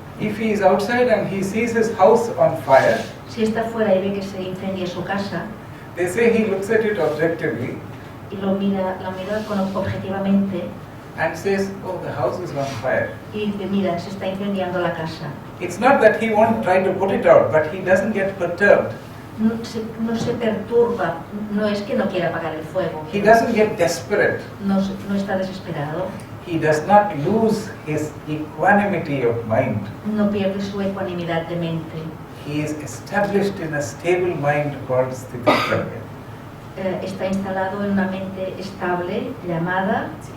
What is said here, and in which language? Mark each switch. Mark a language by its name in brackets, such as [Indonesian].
[English] if he is outside and he sees his house on fire, [Spanish] si está fuera y ve que se incendia su casa [English] they say he looks at it objectively [Spanish] y la mira objetivamente [English] and says, oh, the house is on fire. [Spanish] y dice, mira, se está incendiando la casa. [English] It's not that he won't try to put it out, but he doesn't get perturbed. [Spanish] No se perturba, no es que no quiera apagar el fuego, [English] He doesn't get desperate. [Spanish] no está desesperado, [English] He does not lose his equanimity of mind. [Spanish] no pierde su ecuanimidad de mente. [English] He is established in a stable mind called Sthita. [Spanish] Está instalado en una mente estable llamada